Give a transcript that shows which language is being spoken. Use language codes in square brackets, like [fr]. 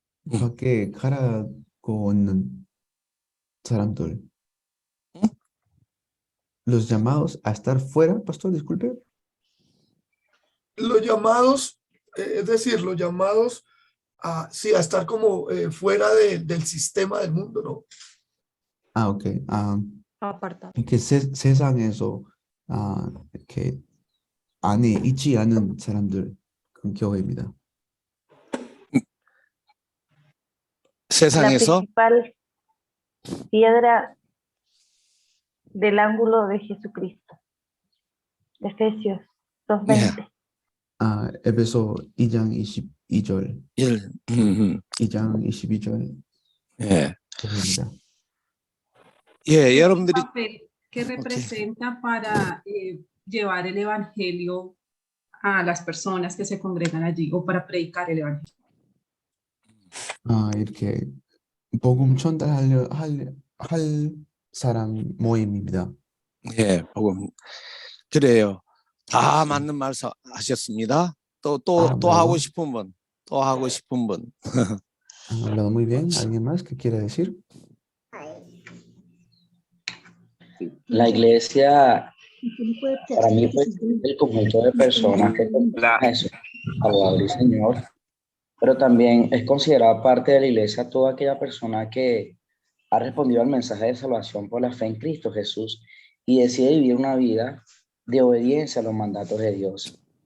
[ko] 밖에 가라고 있는 사람들. [es] Los llamados a estar fuera, pastor, disculpe. Los llamados, es decir, los llamados a, sí, a estar como fuera del sistema del mundo, ¿no? Ah, ok. Apartado. [ko] 이렇게 세상에서 이렇게 안에 있지 않은 사람들, 그 교회입니다. 세상에서 [es] La principal piedra del ángulo de Jesucristo. Efesios 2:20. [ko] 에베소 2장 22절. 2장 22절. 예. 교회입니다. 예, 여러분들이 [es] papel que representa para llevar el evangelio a las personas que se congregan allí o para predicar el evangelio. [ko] 이렇게 복음 전달하려 할 사람 모임입니다. 예, 복음 그래요. 다 맞는 말씀 하셨습니다. 또 하고 싶은 분, 또 하고 싶은 분. [es] Han hablado muy bien. ¿Alguien más que quiera decir? La iglesia, para mí, fue el conjunto de personas que confían a Jesús, Salvador y Señor, pero también es considerada parte de la iglesia toda aquella persona que ha respondido al mensaje de salvación por la fe en Cristo Jesús y decide vivir una vida de obediencia a los mandatos de Dios.